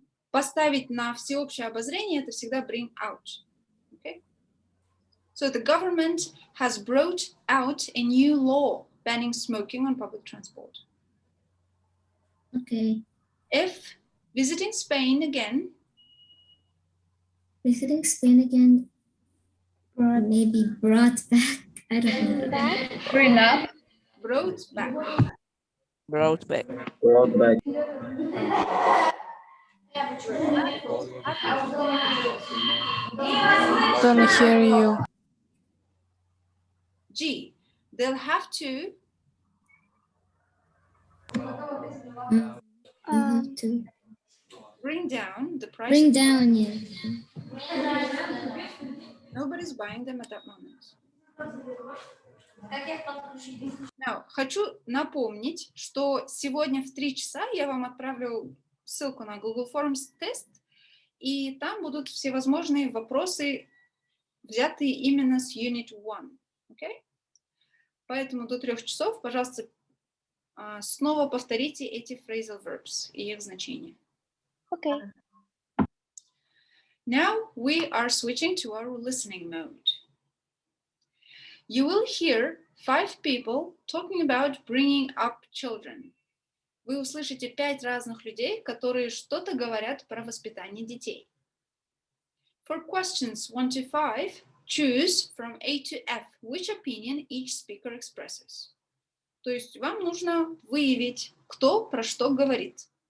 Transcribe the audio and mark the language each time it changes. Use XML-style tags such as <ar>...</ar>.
<ru>Поставить на всеобщее обозрение — это всегда</ru> <en>bring out. Okay? So the government has brought out a new law banning smoking on public transport. Okay. If visiting Spain again. Visiting Spain again. Maybe brought back. I don't know. Bring up. Brought back. Brought back. Brought back. Don't hear you. G. They'll have to. Bring down the price. Bring down, yeah. Nobody's buying them at that moment. Now,</en> <ru>хочу напомнить, что сегодня в 3 часа я вам отправлю ссылку на Google Forms тест, и там будут всевозможные вопросы, взятые именно с Unit 1.</ru> <en>Okay?</en> <ru>Поэтому до 3 часов, пожалуйста, снова повторите эти phrasal verbs и их значения.</ru> <en>Okay. Now we are switching to our listening mode. You will hear 5 people talking about bringing up children.</en> <ru>Вы услышите 5 разных людей, которые что-то говорят про воспитание детей.</ru> <en>For questions 1 to 5, choose from A to F which opinion each speaker expresses.</en> <ru>То есть вам нужно выявить, кто про что говорит.</ru>